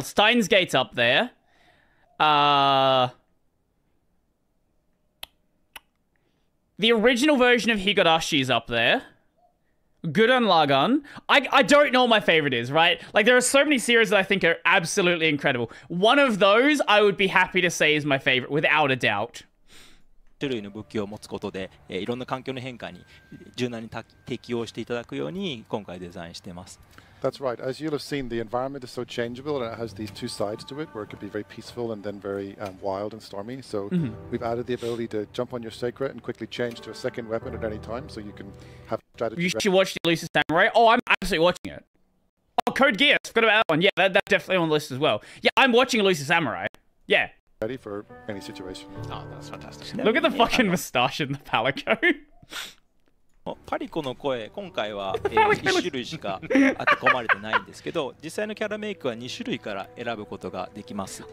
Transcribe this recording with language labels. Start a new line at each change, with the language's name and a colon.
English: Steins Gate's up there. The original version of Higurashi is up there. Gurren Lagann. I don't know what my favorite is, right? Like, there are so many series that I think are absolutely incredible. One of those I would be happy to say is my favorite, without a doubt.
Japanese: 種類の武器を持つことで、いろんな環境の変化に柔軟に適応していただくように今回デザインしています。
English: That's right. As you'll have seen, the environment is so changeable and it has these 2 sides to it where it could be very peaceful and then very wild and stormy. So we've added the ability to jump on your sacred and quickly change to a second weapon at any time so you can have strategy. You should watch the Elusive Samurai. Oh, I'm absolutely watching it. Oh, Code Geass. Forgot about that one. Yeah, that's definitely on the list as well. Yeah, I'm watching Elusive Samurai. Yeah. Ready for any situation. Oh, that's fantastic. Look at the fucking moustache in the Palico.
Japanese: パリコの声、今回は、1種類しか当て込まれてないんですけど、実際のキャラメイクは2種類から選ぶことができます。